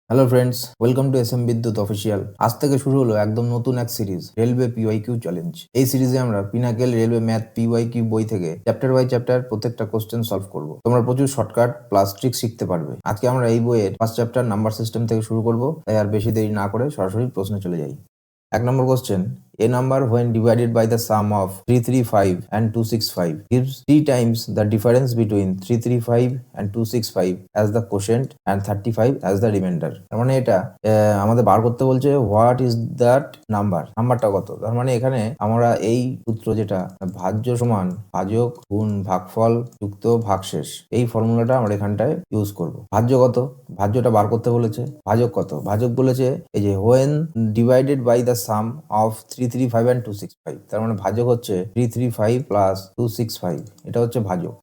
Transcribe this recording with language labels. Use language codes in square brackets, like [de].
[bn] Hello friends, welcome to S M বিদ্যুৎ official. আজ থেকে শুরু হলো একদম নতুন এক সিরিজ, রেলওয়ে পিওয়াইকিউ চ্যালেঞ্জ। এই সিরিজে আমরা পিনাকেল রেলওয়ে ম্যাথ পিওয়াইকিউ বই থেকে চ্যাপ্টার বাই চ্যাপ্টার প্রত্যেকটা কোশ্চেন সলভ করব। তোমরা প্রচুর শর্টকাট প্লাস ট্রিক শিখতে পারবে। আজকে আমরা এই বইয়ের ফার্স্ট চ্যাপ্টার নাম্বার সিস্টেম থেকে শুরু করব, তাই আর বেশি দেরি না করে সরাসরি প্রশ্নে চলে যাই। [en] 1 [bn] নম্বর question, [en] a number when divided by the sum of 335 and 265 gives 3 times the difference between 335 and 265 as the quotient and 35 as the remainder। [bn] তার মানে এটা আমাদের বার করতে বলছে হোয়াট ইজ দ্যাট নাম্বারটা কত। তার মানে এখানে আমরা এই সূত্র যেটা ভাজ্য সমান ভাজক গুণ ভাগফল যুক্ত ভাগশেষ, এই ফর্মুলাটা আমরা এখানটায় ইউজ করব। ভাজ্য কত, ভাজ্যটা বার করতে বলেছে। ভাজক কত, ভাজক বলেছে এই যে [en] when divided by the sum of 335 and 265, [bn] তার মানে ভাজক হচ্ছে 335 প্লাস 265, এটা হচ্ছে ভাজক।